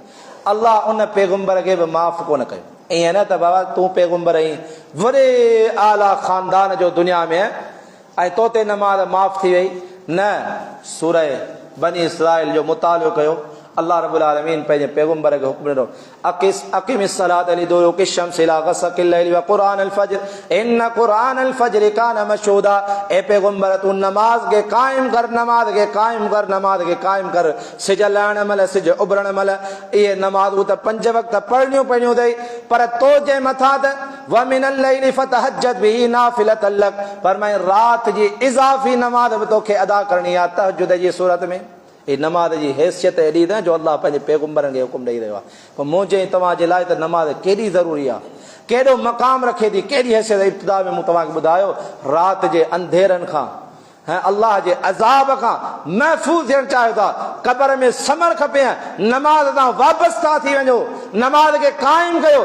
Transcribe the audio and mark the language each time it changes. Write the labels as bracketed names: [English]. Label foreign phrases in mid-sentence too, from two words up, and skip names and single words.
[Sindhi] अल्लाह उन पैगुंबर खे बि माफ़ कोन कयो। ईअं न त बाबा तूं पैगुंबर आहीं, वॾे आला ख़ानदान जो दुनिया में, ऐं तो ते नमाज़ माफ़ थी वई न। सूरह बनी इसराइल जो मुतालो कयो, अल्लाह [Arabic] ربّ العالمين [Sindhi] पंहिंजे पैगुंबर खे हुक्म ॾिनो, [Arabic] أقم الصلاة لدلوك الشمس إلى غسق الليل وقرآن الفجر إن قرآن الفجر كان مشهودا. [Sindhi] ए पैगुंबर तूं नमाज़ खे क़ाइम कर, नमाज़ खे क़ाइम कर, नमाज़ खे क़ाइम कर। सिज लहण महिल, सिज उभरण महिल, इहे नमाज़ूं त 5 वक़्त पढ़णियूं पवंदियूं अथई, पर तो जे मथां त [Arabic] ومن الليل فتهجد به نافلة لك, [Sindhi] फरमाए राति जी इज़ाफ़ी नमाज़ बि तोखे अदा करणी आहे तहज्जुद जी सूरत में। ही नमाज़ जी हैसियत एॾी न जो अल्लाह पंहिंजे पैगुंबरनि खे हुकुम ॾेई रहियो आहे। पर मुंहिंजे तव्हांजे लाइ त नमाज़ केॾी ज़रूरी आहे, केॾो मक़ाम रखे थी, केॾी हैसियत। इब्तिदा में मूं तव्हांखे ॿुधायो, राति जे अंधेरनि खां, अल्लाह जे अज़ाब खां महफ़ूज़ थियणु चाहियो था, क़बर में समर खपे, नमाज़ तां वाबस्ता थी वञो, नमाज़ खे क़ाइमु कयो।